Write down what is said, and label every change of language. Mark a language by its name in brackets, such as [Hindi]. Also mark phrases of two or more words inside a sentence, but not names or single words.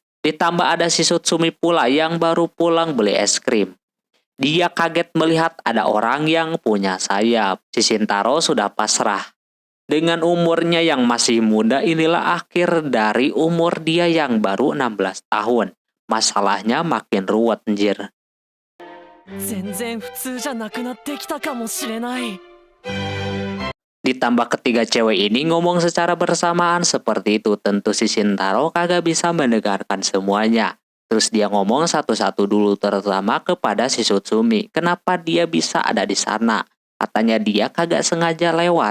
[Indonesian] Ditambah ada si Sutsumi pula yang baru pulang beli es krim. Dia kaget melihat ada orang yang punya sayap. Si Shintaro sudah pasrah. Dengan umurnya yang masih muda, inilah akhir dari umur dia yang baru 16 tahun. Masalahnya makin ruwet anjir. [Japanese] 全然普通じゃなくなってきたかもしれない。 [Indonesian] Ditambah ketiga cewek ini ngomong secara bersamaan seperti itu, tentu si Shintaro kagak bisa mendengarkan semuanya. Terus dia ngomong satu-satu dulu, terutama kepada si Sutsumi. Kenapa dia bisa ada di sana? Katanya dia kagak sengaja lewat.